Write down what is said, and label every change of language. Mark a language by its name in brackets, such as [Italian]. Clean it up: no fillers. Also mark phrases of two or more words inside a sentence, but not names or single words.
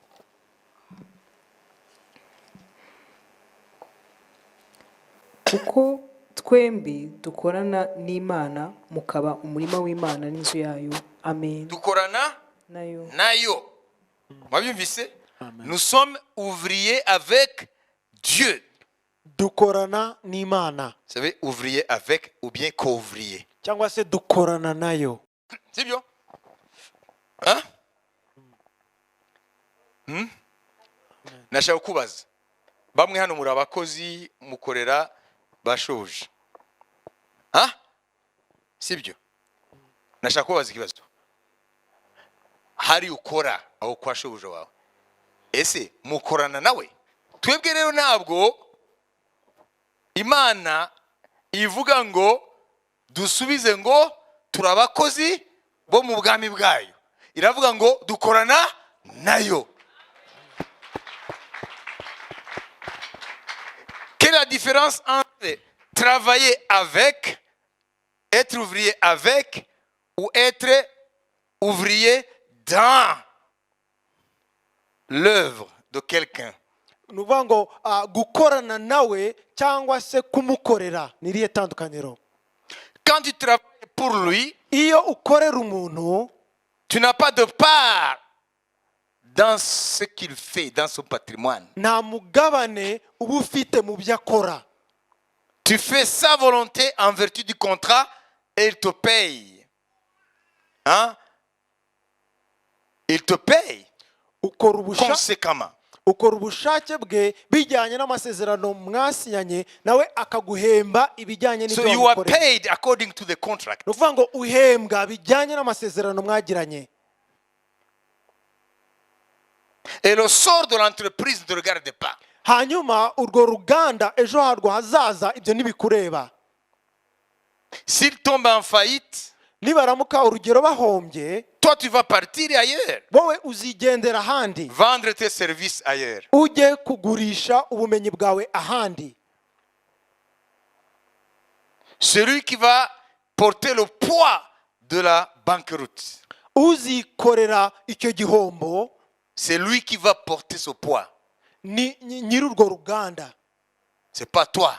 [Kinyarwanda] kuko twembi dukorana n'Imana mukaba umurima w'Imana n'inzu yayo. Amen. Dukorana nayo. Mwabyumvise? [French] Nous sommes ouvriers avec Dieu. [Kinyarwanda] dukorana n'Imana. [French] Vous savez, ouvrier avec ou bien co-ouvrier. [Kinyarwanda] cyangwa se dukorana nayo. [French] C'est bien. Hein? [Kinyarwanda] nashaka kubaza bamwe hano muri abakozi mukorera bashoje sibyo nashaka kubaza ikibazo hari ukora aho kwa shobuja wawe ese mukorana nawe twebwe rero ntabwo Imana ivuga ngo dusubize ngo turabakozi bo mu bwami bwayo iravuga ngo dukorana nayo. [French] Quelle est la différence entre travailler avec, être ouvrier avec ou être ouvrier dans l'œuvre de quelqu'un? [Kinyarwanda] ni ukuvuga ngo gukorana nawe cyangwa se kumukorera ni irihe tandukaniro? [French] Quand tu travailles pour lui, [Kinyarwanda] iyo ukorera umuntu [French] tu n'as pas de part dans ce qu'il fait, dans son patrimoine. [Kinyarwanda] nta mugabane uba ufite mu byo akora. [French] Tu fais sa volonté en vertu du contrat et il te paye. Il te paye conséquemment. [Kinyarwanda] ukora ubushake bwe bijyanye n'amasezerano mwasinyanye nawe akaguhemba ibijyanye [English] So [Kinyarwanda] n'ibyo [English] you are [Kinyarwanda] wamukoreye. [English] paid according to the contract. [Kinyarwanda] ni ukuvuga ngo uhembwa bijyanye n'amasezerano mwagiranye. [French] Et le sort de l'entreprise ne te regarde pas. [Kinyarwanda] hanyuma urwo ruganda ejo harwo hazaza ibyo ntibikureba. [French] S'il tombe en faillite, [Kinyarwanda] nibaramuka urugero bahombye, [French] toi tu vas partir ailleurs, [Kinyarwanda] wowe uzigendera ahandi, [French] vendre tes services ailleurs. [Kinyarwanda] ujye kugurisha ubumenyi bwawe ahandi. [French] Celui qui va porter le poids de la banqueroute, [Kinyarwanda] uzikorera icyo gihombo [French] c'est lui qui va porter ce poids. [Kinyarwanda] ni nyiri urwo ruganda, [French] C'est pas toi.